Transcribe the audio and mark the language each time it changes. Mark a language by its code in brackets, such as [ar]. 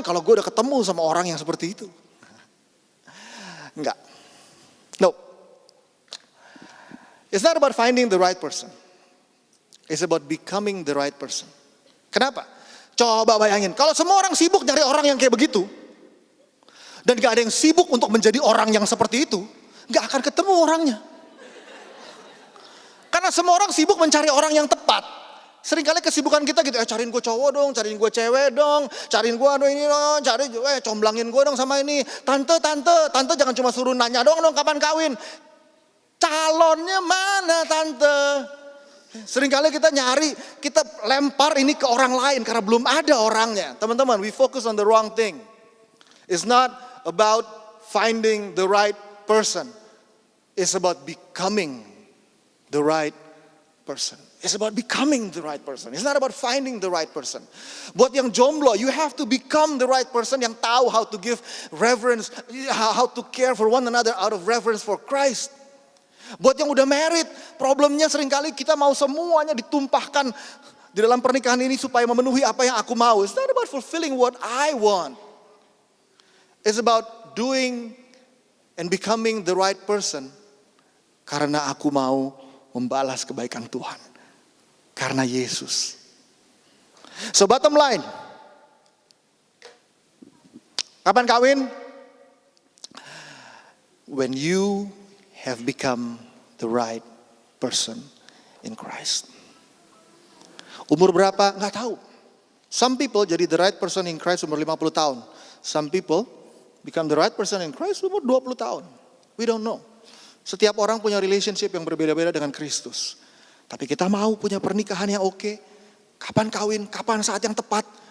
[id] Kalau gue udah ketemu sama orang yang seperti itu. Enggak. No. [en] It's not about finding the right person. It's about becoming the right person. [id] Kenapa? Coba bayangin, kalau semua orang sibuk nyari orang yang kayak begitu, dan gak ada yang sibuk untuk menjadi orang yang seperti itu, gak akan ketemu orangnya. Karena semua orang sibuk mencari orang yang tepat. Seringkali kesibukan kita gitu, cariin gue cowok dong, cariin gue cewek dong, cariin gue ini dong, comblangin gue dong sama ini. Tante jangan cuma suruh nanya dong kapan kawin. Calonnya mana tante? Seringkali kita nyari, kita lempar ini ke orang lain karena belum ada orangnya. Teman-teman, [en] we focus on the wrong thing. It's not about finding the right person. It's about becoming the right person. It's about becoming the right person. It's not about finding the right person. [id] Buat yang jomblo, [en] you have to become the right person [id] yang tahu [en] how to give reverence, how to care for one another out of reverence for Christ. [id] Buat yang udah married, problemnya seringkali kita mau semuanya ditumpahkan di dalam pernikahan ini supaya memenuhi apa yang aku mau. [en] It's not about fulfilling what I want. It's about doing and becoming the right person [id] karena aku mau membalas kebaikan Tuhan. Karena Yesus. [en] So bottom line. [id] Kapan kawin? [en] When you have become the right person in Christ. [id] Umur berapa? Nggak tahu. [en] Some people jadi the right person in Christ [id] umur 50 tahun. [en] Some people become the right person in Christ [id] umur 20 tahun. [en] We don't know. [id] Setiap orang punya relationship yang berbeda-beda dengan Kristus. Tapi kita mau punya pernikahan yang oke. Kapan kawin, kapan saat yang tepat.